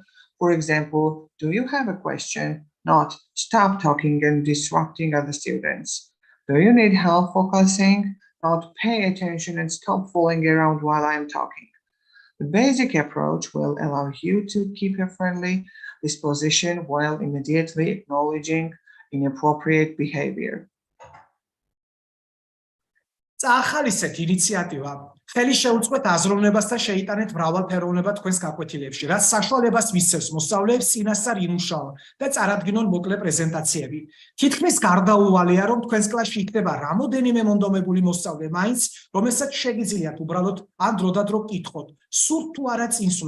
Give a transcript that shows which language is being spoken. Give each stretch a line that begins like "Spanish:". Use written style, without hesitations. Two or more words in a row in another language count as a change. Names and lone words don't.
English: For example, do you have a question? Not stop talking and disrupting other students. Do you need help focusing? Not pay attention and stop fooling around while I am talking. The basic approach will allow you to keep a friendly disposition while immediately acknowledging inappropriate behavior.
Georgian: წაახალისეთ ინიციატივა. ხელი შეუწყოთ აზროვნებას და შეიტანეთ მრავალფეროვნება თქვენს გაკვეთილებში, რაც საშუალებას მისცემს მოსწავლეებს წინასწარ იმუშაონ და წარადგინონ მოკლე პრეზენტაციები. თითქმის გარდაუვალია, რომ თქვენს კლასში იქნება რამოდენიმე მონდომებული მოსწავლე მაინც, რომელსაც შეგიძლიათ უბრალოდ ან დროდადრო კითხოთ, სურთ თუ არა წინსვლა.